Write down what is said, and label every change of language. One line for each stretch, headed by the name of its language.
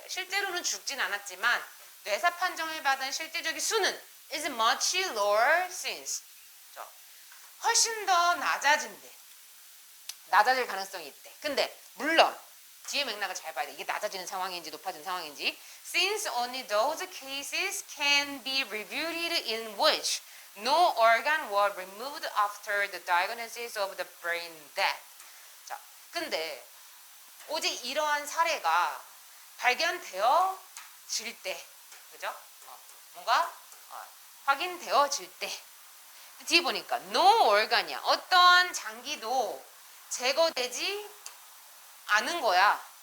Korean: 실제로는 죽진 않았지만 뇌사 판정을 받은 실질적인 수는
English: is much lower since.
Korean: 그죠? 훨씬 더 낮아진대. 낮아질 가능성이 있대. 근데 물론 뒤에 맥락을 잘 봐야 돼. 이게 낮아지는 상황인지 높아지는 상황인지.
English: Since only those cases can be reviewed in which no organ was removed after the diagnosis of the brain death.
Korean: 자, 근데 오직 이러한 사례가 발견되어질 때, 그죠? 뭔가 확인되어질 때. 뒤에 보니까 no organ이야. 어떠한 장기도 제거되지 않은 거야.